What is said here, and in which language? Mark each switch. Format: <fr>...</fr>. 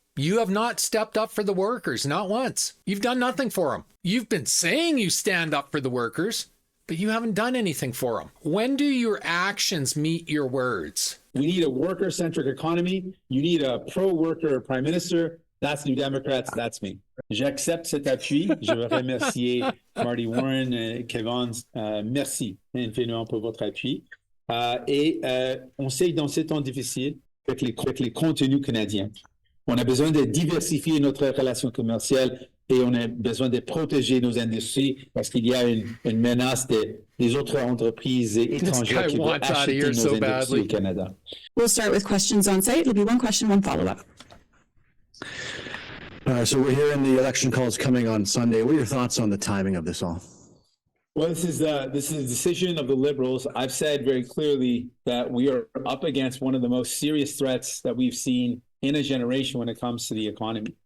<en>You have not stepped up for the workers, not once. You've done nothing for them. You've been saying you stand up for the workers, but you haven't done anything for them. When do your actions meet your words? We need a worker-centric economy. You need a pro-worker prime minister. That's New Democrats. That's me.</en> <fr>J'accepte cet appui. Je veux remercier Marty Warren, Kevin. Merci infiniment pour votre appui. On sait que dans ces temps difficiles, avec les contenus canadiens, on a besoin de diversifier notre relation commerciale et on a besoin de protéger nos industries parce qu'il y a une menace des autres entreprises étrangères qui veulent acheter nos industries au Canada.</fr> <en>We'll start with questions on site. It'll be one question, one follow-up. So we're hearing the election calls coming on Sunday. What are your thoughts on the timing of this all? Well, this is a decision of the Liberals. I've said very clearly that we are up against one of the most serious threats that we've seen in a generation when it comes to the economy.</en>